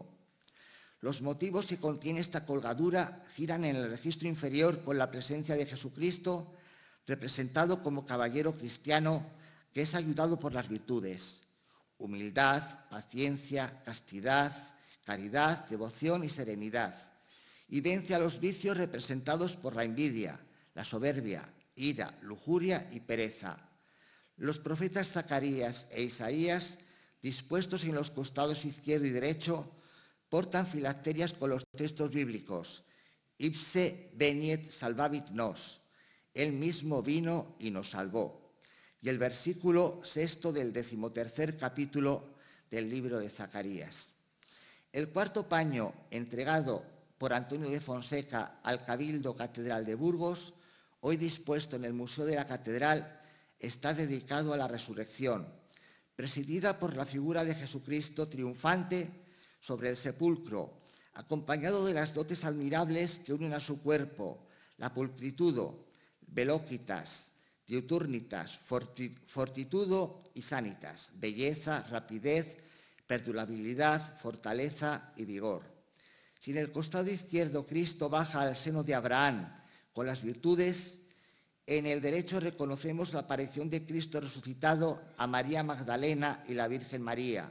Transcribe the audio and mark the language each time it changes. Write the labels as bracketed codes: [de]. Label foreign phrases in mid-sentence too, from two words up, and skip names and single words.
[es] Los motivos que contiene esta colgadura giran en el registro inferior con la presencia de Jesucristo, representado como caballero cristiano que es ayudado por las virtudes: humildad, paciencia, castidad, caridad, devoción y serenidad, y vence a los vicios representados por la envidia, la soberbia, ira, lujuria y pereza. Los profetas Zacarías e Isaías, dispuestos en los costados izquierdo y derecho, portan filacterias con los textos bíblicos: [la] Ipse veniet salvavit nos, [es] él mismo vino y nos salvó, y el versículo 6 del 13º capítulo del libro de Zacarías. El cuarto paño, entregado por Antonio de Fonseca al Cabildo Catedral de Burgos, hoy dispuesto en el Museo de la Catedral, está dedicado a la resurrección, presidida por la figura de Jesucristo triunfante sobre el sepulcro, acompañado de las dotes admirables que unen a su cuerpo: la [la] pulcritudo, velocitas, diuturnitas, fortitudo [es] y sanitas, belleza, rapidez, perdurabilidad, fortaleza y vigor. Si en el costado izquierdo Cristo baja al seno de Abraham con las virtudes, en el derecho reconocemos la aparición de Cristo resucitado a María Magdalena y la Virgen María.